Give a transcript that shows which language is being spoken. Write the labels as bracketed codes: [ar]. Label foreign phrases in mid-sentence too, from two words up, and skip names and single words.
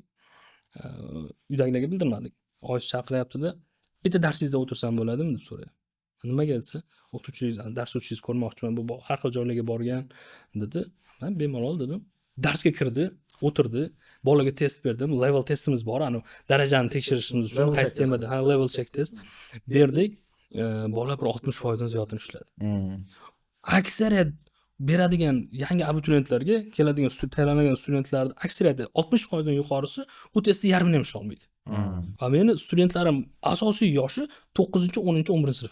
[uz] Uydagilarga bildirmadik. Oyish chaqiryapti-da, "Bitta darsingizda o'tirsam bo'ladimi?" deb so'raydi. Nimaga desa, "O'qituvchingiz, dars o'tishingizni ko'rmoqchiman, bu har xil joylarga borgan" dedi. Men bemalol dedim. Darsga kirdi, o'tirdi, bolaga test berdim. Level testimiz bor, darajani tekshirishimiz uchun qaysi temada, [en] level check test berdik. [uz] Bola bir 60% dan ziyodini ishladi. Aksariyat beradigan yangi abituriyentlarga keladigan tayyorlangan studentlarning aksariyati 60% dan yuqorisi u testni yarmini ham ishlay olmaydi. Va meni studentlarim asosiy yoshi 9-10, 11-sinf.